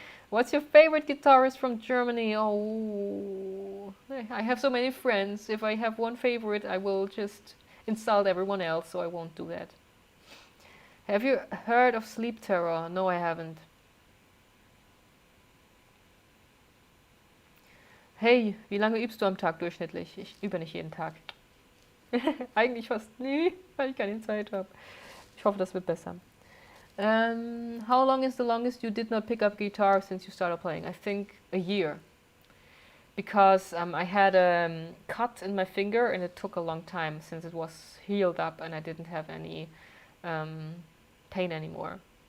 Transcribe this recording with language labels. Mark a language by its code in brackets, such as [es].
[en] What's your favorite guitarist from Germany? Oh, I have so many friends. If I have one favorite, I will just insult everyone else, so I won't do that. Have you heard of sleep terror? No, I haven't. [de] Hey, wie lange übst du am Tag durchschnittlich? Ich übe nicht jeden Tag. Eigentlich fast nie, weil ich keine Zeit habe. Ich hoffe, das wird besser. [en] How long is the longest you did not pick up guitar since you started playing? I think a year. Because I had a cut in my finger and it took a long time since it was healed up and I didn't have any pain anymore.